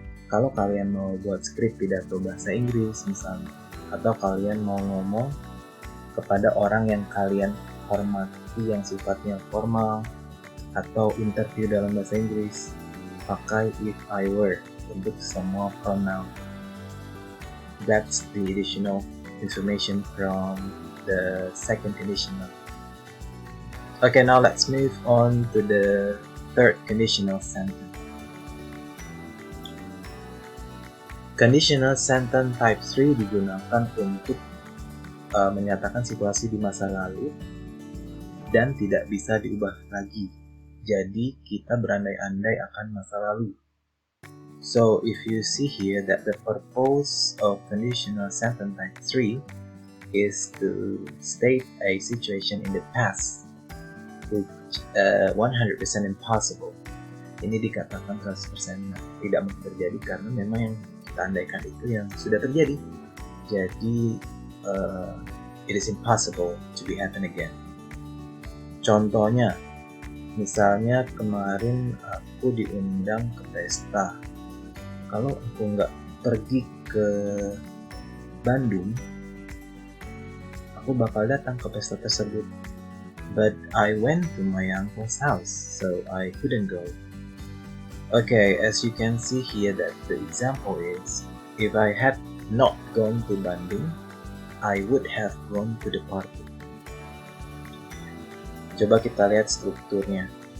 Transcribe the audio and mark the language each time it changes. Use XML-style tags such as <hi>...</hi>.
<id>Kalau kalian mau buat skrip pidato bahasa Inggris misalnya, atau kalian mau ngomong kepada orang yang kalian hormati yang sifatnya formal, atau interview dalam bahasa Inggris, pakai</id> <en>if I were</en> <id>untuk semua pronoun.</id> <en>That's the additional information from the second conditional. Okay, now let's move on to the third conditional sentence.</en> <id>Conditional sentence type 3 digunakan untuk menyatakan situasi di masa lalu dan tidak bisa diubah lagi. Jadi kita berandai-andai akan masa lalu.</id> <en>So if you see here that the purpose of conditional sentence type 3 is to state a situation in the past which 100% impossible.</en> <id>Ini dikatakan 100% tidak mungkin terjadi karena memang yang kita andaikan itu yang sudah terjadi. Jadi</id> <en>it is impossible to be happen again.</en> <id>Contohnya, misalnya kemarin aku diundang ke pesta. Kalau aku nggak pergi ke Bandung, aku bakal datang ke pesta tersebut.</id> <en>But I went to my uncle's house, so I couldn't go. Okay, as you can see here that the example is, if I had not gone to Bandung, I would have gone to the party.</en> <id>Coba kita lihat strukturnya.</id>